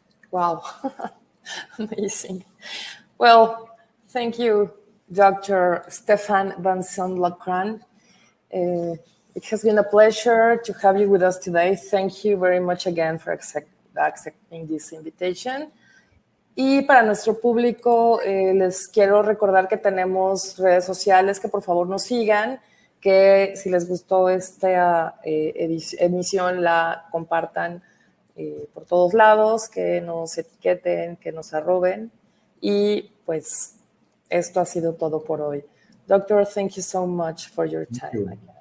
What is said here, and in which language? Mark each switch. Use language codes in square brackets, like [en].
[en] Wow, amazing. Well, thank you, Dr. Stéphan Vincent-Lancrin. It has been a pleasure to have you with us today. Thank you very much again for accepting this invitation. [es] Y para nuestro público, les quiero recordar que tenemos redes sociales, que por favor nos sigan, que si les gustó esta emisión la compartan por todos lados, que nos etiqueten, que nos arroben. Y pues esto ha sido todo por hoy. [en] Doctor, thank you so much for your time.